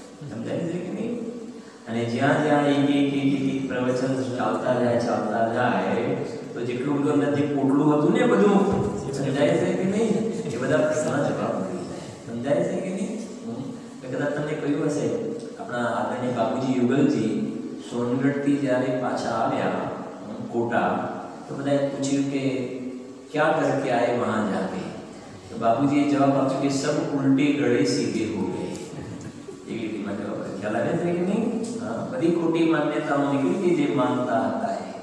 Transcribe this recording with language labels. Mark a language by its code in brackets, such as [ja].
[gu] સમજાય છે કે નહીં? અને જ્યાં જ્યાં એક પ્રવચન ચાલતા જાય તો જેટલું બધું અંદર જે પોટલું હતું ને બધું સમજાય છે કે નહીં? એ બધા પ્રશ્નના જવાબ મળી જાય. સમજાય છે કે નહીં? કદાચ તમને કહ્યું હશે આપણા આદરણીય બાપુજી યુગલજી સોનગઢથી જ્યારે પાછા આવ્યા કોટા તો બધાએ પૂછ્યું કે [hi] क्या करके आए वहां जाके? तो बाबूजी ये जवाब आप्યો कि सब उल्टे गड़े सीधे हो गए. [gu] ये રીતમાં જવાબ ખ્યાલ આવે છે કે નહીં? બધી ખોટી માન્યતાઓ નીકળી ગઈ જે માનતા હતા એ.